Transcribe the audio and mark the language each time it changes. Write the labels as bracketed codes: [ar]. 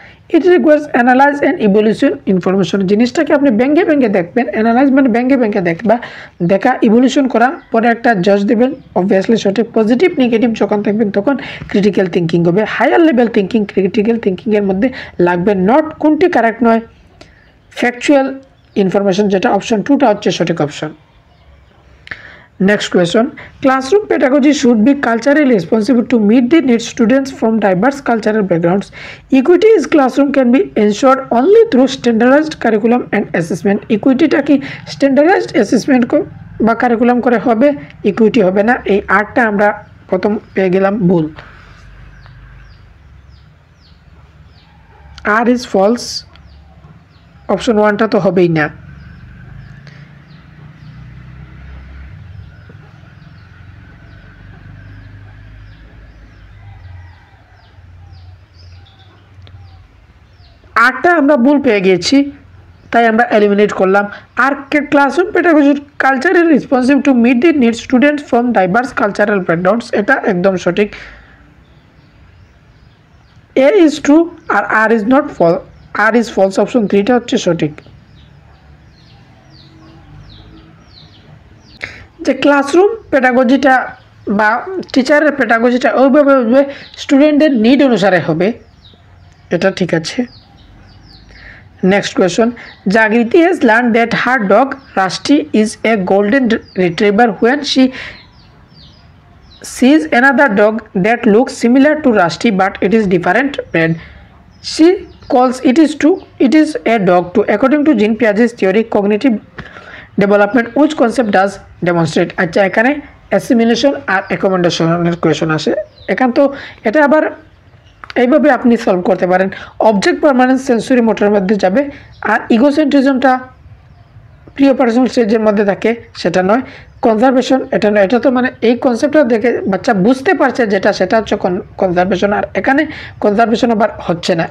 [en] It requires analyze and evolution information. [bn] জিনিসটাকে আপনি ব্যাঙ্গে ব্যাঙ্গে দেখবেন, অ্যানালাইজ মানে ব্যাঙ্গে ব্যাঙ্গে দেখবা, দেখা ইভলিউশন করা, পরে একটা জাজ দেবেন, অবভিয়াসলি সঠিক পজিটিভ নেগেটিভ যখন থাকবেন তখন ক্রিটিক্যাল থিঙ্কিং হবে। হায়ার লেভেল থিঙ্কিং, ক্রিটিক্যাল থিঙ্কিংয়ের মধ্যে লাগবে নট কোনটি কারেক্ট নয়, ফ্যাকচুয়াল ইনফরমেশন, যেটা অপশন 2টা হচ্ছে সঠিক option. [en] Next question, classroom pedagogy should be culturally responsive to meet the needs students from diverse cultural backgrounds. Equity in classroom can be ensured only through standardized curriculum and assessment. [bn] Equity টা কি standardized assessment বা curriculum করে হবে, equity হবে না। এই আরটা আমরা প্রথম পেয়ে গেলাম ভুল, [en] R is false, [bn] অপশন 1টা তো হবেই না। আরটা আমরা ভুল পেয়ে গিয়েছি, তাই আমরা এলিমিনেট করলাম। [en] আর classroom pedagogy culture is responsive to meet the need students from diverse cultural backgrounds, [bn] এটা একদম সঠিক। [en] A is true আর R is not false, R is false, [bn] option 3টা হচ্ছে সঠিক। যে ক্লাসরুম পেডাগজিটা বা টিচারের পেডাগজিটা ওইভাবে স্টুডেন্টের নিড অনুসারে হবে, এটা ঠিক আছে। [en] Next question, Jagriti has learned that her dog Rashti is a golden retriever. When she sees another dog that looks similar to Rashti but it is different breed, she calls it is a dog too. According to Jean Piaget's theory, cognitive development, which concept does demonstrate? [bn] আচ্ছা, এখানে assimilation আর অ্যাকোমোডেশনের question আসে। এখান তো এটা আবার এইভাবে আপনি solve করতে পারেন। অবজেক্ট পারমানেন্স সেন্সরি মোটরের মধ্যে যাবে, আর ইগোসেন্ট্রিজমটা প্রিয় পার্সোনাল স্টেজের মধ্যে থাকে, সেটা নয়। কনজারভেশন এটা নয়, এটা তো মানে এই কনসেপ্টটা দেখে বাচ্চা বুঝতে পারছে যেটা, সেটা হচ্ছে কনজারভেশন, আর এখানে কনজারভেশন আবার হচ্ছে না।